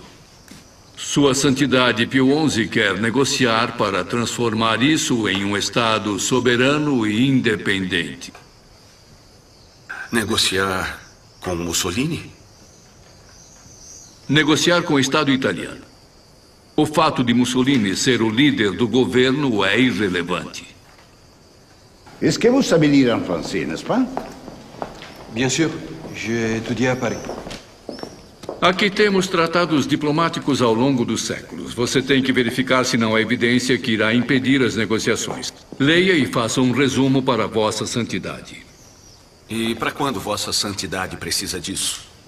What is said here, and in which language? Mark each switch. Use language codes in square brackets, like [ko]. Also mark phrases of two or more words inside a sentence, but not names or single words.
[pt] Sua Santidade Pio XI quer negociar para transformar isso em um Estado soberano e independente. Negociar com Mussolini? Negociar com o Estado italiano. O fato de Mussolini ser o líder do governo é irrelevante. [fr] Est-ce que vous savez lire en français, n'est-ce pas? Bien sûr. J'ai étudié à Paris. [pt] Aqui temos tratados diplomáticos ao longo dos séculos. Você tem que verificar se não há evidência que irá impedir as negociações. Leia e faça um resumo para Vossa Santidade. E para quando Vossa Santidade precisa disso?